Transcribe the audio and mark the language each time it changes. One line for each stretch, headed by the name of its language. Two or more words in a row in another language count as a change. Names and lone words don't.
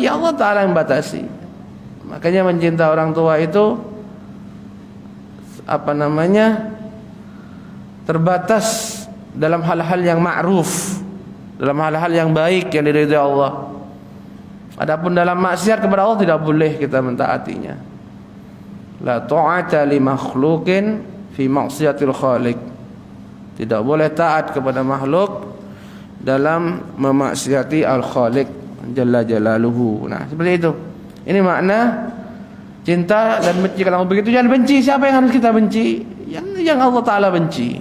Indonesian: Ya Allah Ta'ala yang batasi. Makanya mencinta orang tua itu terbatas dalam hal-hal yang ma'ruf, dalam hal-hal yang baik yang diridhai Allah. Adapun dalam maksiat kepada Allah tidak boleh kita mentaatinya.
Arabic: لا طاعة لمخلوق في معصية الخالق.
Indonesian: Tidak boleh taat kepada makhluk dalam memaksiati al-khaliq
Arabic: جل جلاله.
Indonesian: Nah, seperti itu. Ini makna cinta dan benci. Kalau begitu jangan benci. Siapa yang harus kita benci? Yang Allah Ta'ala benci.